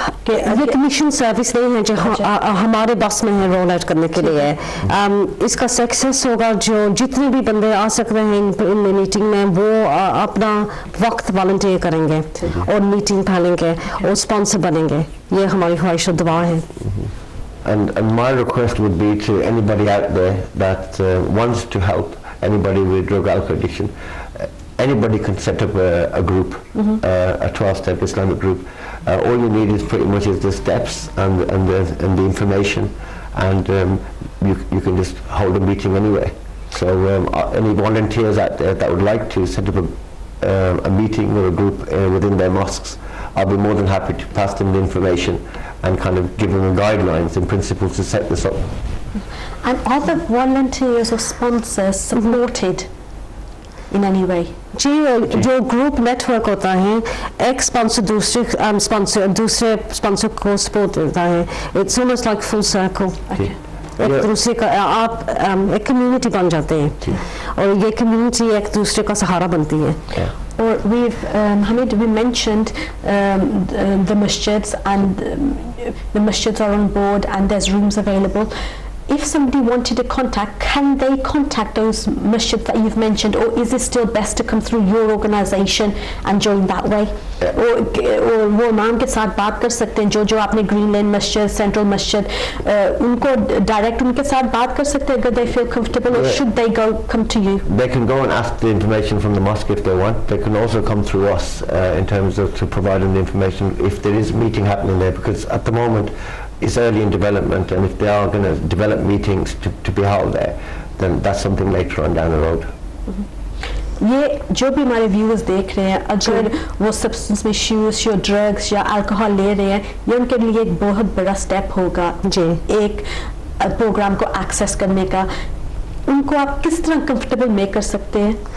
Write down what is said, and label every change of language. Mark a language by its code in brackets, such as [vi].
[hi] ये commission service नहीं है जो हमारे बस में है रोल आउट करने के लिए. इसका सक्सेस होगा जो जितने भी बंदे आ सकते हैं इन मीटिंग में, वो अपना वक्त वॉलंटियर करेंगे और मीटिंग फैलेंगे और स्पॉन्सर बनेंगे. ये हमारी ख्वाहिश और दुआ है. [en] And my request would be to anybody out there that wants to help anybody with drug alcohol addiction. Anybody can set up a group, a 12-step Islamic group. All you need is pretty much is the steps and the information, and you can just hold a meeting anywhere. So any volunteers out there that would like to set up a meeting or a group within their mosques, I'll be more than happy to pass them the information and kind of give them the guidelines and principles to set this up. And are the volunteers or sponsors supported in any way? [hi] जी, जो group network होता है, एक sponsor दूसरे sponsor को support देता है. [en] It's almost like full circle. [hi] एक दूसरे का आप एक कम्युनिटी बन जाते हैं और ये कम्युनिटी एक दूसरे का सहारा बनती है. [en] Or Hamid, we mentioned the masjids, and the masjids are on board and there's rooms available. If somebody wanted to contact, can they contact those masjids that you've mentioned, or is it still best to come through your organisation and join that way? [hi] और वो इमाम के साथ बात कर सकते हैं जो आपने ग्रीन लेन मस्जिद, सेंट्रल मस्जिद, उनको डायरेक्ट उनके साथ बात कर सकते हैं अगर [en] they feel comfortable, or should they come to you? They can go and ask the information from the mosque if they want. They can also come through us in terms of to provide them the information if there is a meeting happening there, because at the moment it's early in development, and if they are going to develop meetings to be held there, then that's something later on down the road. [hi] ये जो भी हमारे viewers देख रहे हैं, अगर वो substance misuse या ड्रग्स या अल्कोहल ले रहे हैं, ये उनके लिए एक बहुत बड़ा स्टेप होगा जी, एक प्रोग्राम को एक्सेस करने का. उनको आप किस तरह कंफर्टेबल मेक कर सकते हैं?